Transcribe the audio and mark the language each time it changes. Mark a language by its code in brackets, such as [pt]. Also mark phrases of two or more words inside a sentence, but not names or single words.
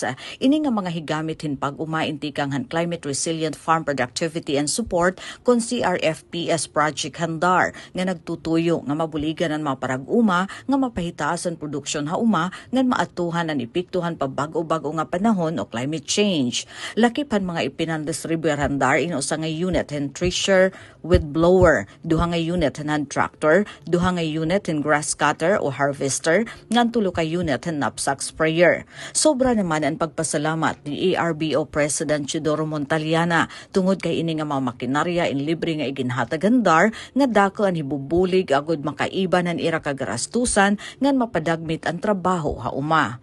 [war] Ini nga mga higamit hin pag-uma intikang han Climate Resilient Farm Productivity and Support kon CRFPS Project Handar nga nagtutuyo nga mabuligan ang maparag uma nga mapahitaas ang produksyon hauma nga maatuhan ang epektuhan pa bago-bago nga panahon o [en] climate change. [war] Lakipan mga ipinandistribuyer handar in usa nga unit and [en] thresher with blower, [war] duha nga unit and tractor, duha nga unit and [en] grass cutter [war] o harvester, ngan tulo ka unit and [en] knapsack sprayer. [war] Sobra naman ang pagpasalamat ni ARBO President Chidoro Montaliana tungod kay ini nga mga makinarya in libre nga iginhatag handar nga dako ang hibubulig agud makaiban ang ira kagarastusan ngan mapadagmit ang trabaho hauma.